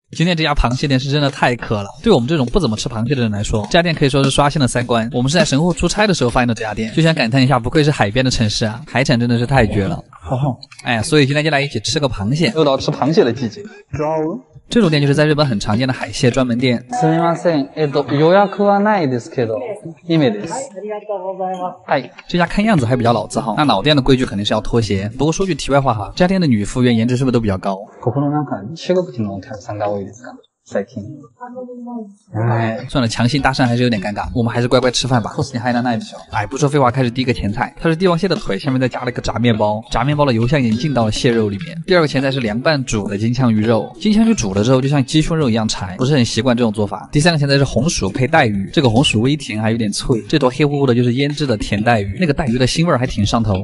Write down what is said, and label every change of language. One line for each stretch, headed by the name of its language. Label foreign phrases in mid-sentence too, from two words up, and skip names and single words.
Chinese: 今天这家螃蟹店是真的太渴了，对我们这种不怎么吃螃蟹的人来说，这家店可以说是刷新了三观。我们是在神户出差的时候发现的这家店，就想感叹一下，不愧是海边的城市啊，海产真的是太绝了。哎，所以今天就来一起吃个螃蟹，又到吃螃蟹的季节。这种店就是在日本很常见的海蟹专门店。
Japanese: すみません。予約はないですけど、2名です。
Chinese: 哎，这家看样子还比较老字号，那老店的规矩肯定是要脱鞋。不过说句题外话哈，这家店的女服务员颜值是不是都比较高？
Japanese: ここのなんか中国人のお客さんが多いですか？最近。
Chinese: 哎，算了，强行搭讪还是有点尴尬，我们还是乖乖吃饭吧。你还能耐不小。哎，不说废话，开始第一个前菜，它是帝王蟹的腿，下面再加了一个炸面包，炸面包的油香已经进到了蟹肉里面。第二个前菜是凉拌煮的金枪鱼肉，金枪鱼煮了之后就像鸡胸肉一样柴，不是很习惯这种做法。第三个前菜是红薯配带鱼，这个红薯微甜还有点脆，这坨黑乎乎的就是腌制的甜带鱼，那个带鱼的腥味还挺上头。